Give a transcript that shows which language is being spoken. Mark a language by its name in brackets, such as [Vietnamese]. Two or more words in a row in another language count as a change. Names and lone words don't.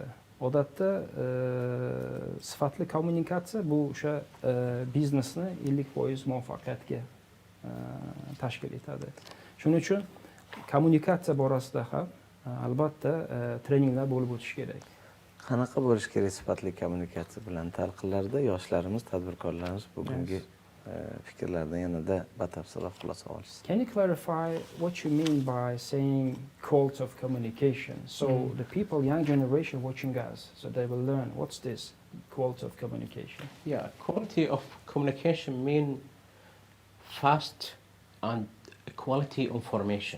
[Uzbek] Odatda sifatli kommunikatsiya bu o'sha biznesni 50% muvaffaqiyatga tashkil etadi. Shuning uchun kommunikatsiya borasida ham albatta treninglar bo'lib o'tishi kerak. Qanaqa bo'lishi kerak sifatli kommunikatsiya bilan talqinlarda yoshlarimiz, tadbirkorlarimiz bugungi fikrlardan yanada batafsilroq xulosa olishsin. [English] Can you clarify what you mean by saying quality of communication? So the people, young generation watching us, so they will learn what's this quality of communication. Yeah, quality of communication mean fast and quality information.